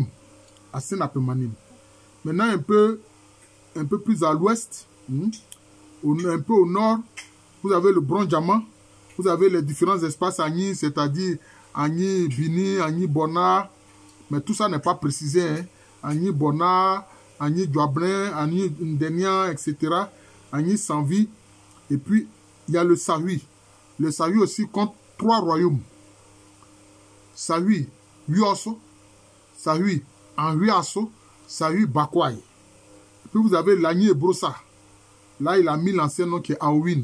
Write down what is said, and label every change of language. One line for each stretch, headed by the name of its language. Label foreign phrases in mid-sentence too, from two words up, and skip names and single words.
French: Assen Apemanim. Maintenant, un peu plus à l'ouest, un peu au nord, vous avez le Bronjama. Vous avez les différents espaces Agni, c'est-à-dire Agni, Bini, Agni, Bona. Mais tout ça n'est pas précisé. Hein. Agni, Bona, Agni, Djouablin, Agni, Ndenia, etc. Agni, Sanvi. Et puis, il y a le Sahui. Le Sahui aussi compte 3 royaumes. Sahui, Huoso. Sahui, Anhuaso. Sahui, Bakwai. Puis vous avez l'Agni et Brossa. Là, il a mis l'ancien nom qui est Aouin.